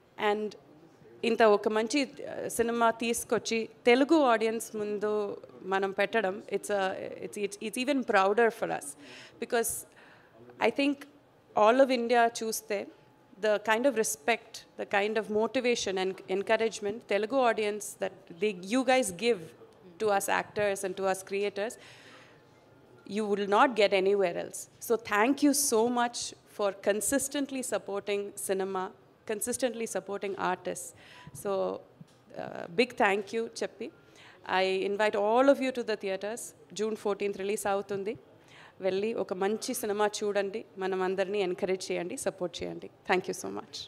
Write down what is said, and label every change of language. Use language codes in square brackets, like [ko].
[te] And ఇంత ఒక మంచి సినిమా తీసుకొచ్చి తెలుగు ఆడియన్స్ ముందు మనం పెట్టడం, [en] It's even prouder for us. Because I think all of India చూస్తే the kind of respect, the kind of motivation and encouragement Telugu audience that you guys give to us actors and to us creators, you will not get anywhere else. So thank you so much for consistently supporting cinema, consistently supporting artists. So big thank you Cheppi. I invite all of you to the theatres. June 14th release అవుతుంది. [te] వెళ్ళి ఒక మంచి cinema చూడండి, మనం అందరినీ encourage చేయండి, support చేయండి. [en] Thank you so much.